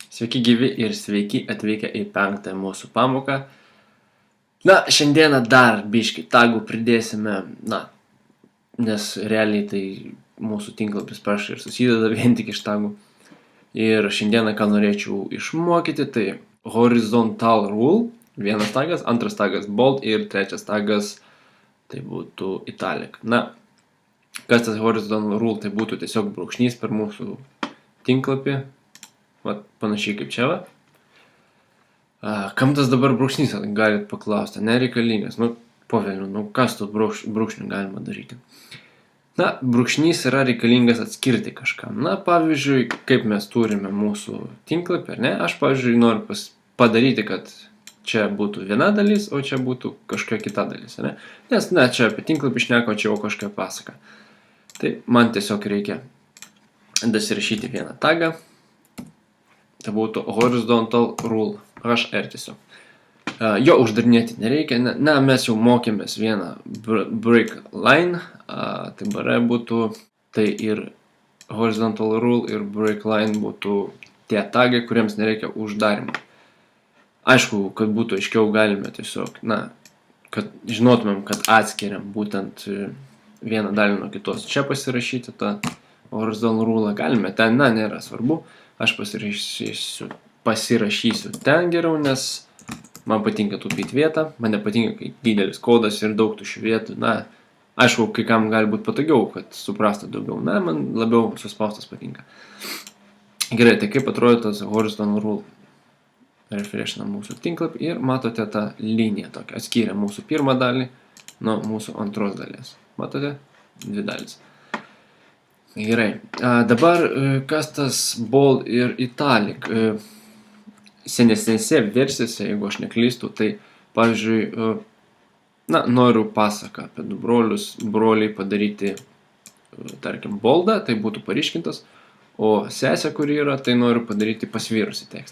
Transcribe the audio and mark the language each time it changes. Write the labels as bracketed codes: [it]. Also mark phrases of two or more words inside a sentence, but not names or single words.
[lt] Sveiki gyvi ir sveiki atvykę į 5 mūsų pamoką. Na, šiandieną dar biškį tagų pridėsime, nes realiai tai mūsų tinklapis prašai ir susideda vien tik iš tagų. Ir šiandieną, ką norėčiau išmokyti, tai [en] horizontal rule, [lt] vienas tagas, antras tagas bold ir trečias tagas tai būtų italic. Na, kas tas [en] horizontal rule, [lt] tai būtų tiesiog brūkšnys per mūsų tinklapį. Vat, panašiai kaip čia va. Kam tas dabar brūkšnys, galit paklausti, nereikalingas, po velnių, kas tų brūkšnių galima daryti. Na, brūkšnys yra reikalingas atskirti kažkam. Na, pavyzdžiui, kaip mes turime mūsų tinklapį, ar ne, aš, pavyzdžiui, noriu padaryti, kad čia būtų viena dalis, o čia būtų kažkokia kita dalis, ar ne. Nes, čia apie tinklapį šneka, o čia jau kažkokia pasaka. Tai man tiesiog reikia dasirašyti vieną tagą. Tai būtų [en] horizontal rule, [lt] HR tiesiog. Jo uždarinėti nereikia, mes jau mokėmės vieną [en] break line, [lt] tai BR būtų, tai ir [en] horizontal rule [lt] ir [en] break line [lt] būtų tie tagai, kuriems nereikia uždarimo. Aišku, kad būtų aiškiau galime tiesiog, kad žinotumėm, kad atskiriam būtent vieną dalį nuo kitos. Čia pasirašyti tą [en] horizontal rule [lt] galime, ten, nėra svarbu. Aš pasirašysiu ten geriau, nes man patinka taupyti vietą, man nepatinka, kai didelis kodas ir daug tuščių vietų. Aišku, kai kam gali būti patogiau, kad suprastų daugiau. Man labiau suspaustas patinka. Gerai, tai kaip atrodo tas [en] horizontal rule? [lt] Refreshinam mūsų tinklapį ir matote tą liniją tokią. Atskyrė mūsų pirmą dalį nuo mūsų antros dalies. Matote? Dvi dalis. Gerai, dabar kas tas bold ir italic. Senesnėse versijose, jeigu aš neklystu, tai, pavyzdžiui, noriu pasaką apie du broliai padaryti, tarkim, boldą, tai būtų paryškintas, o sesė, kuri yra, tai noriu padaryti pasvyrusi tekstą.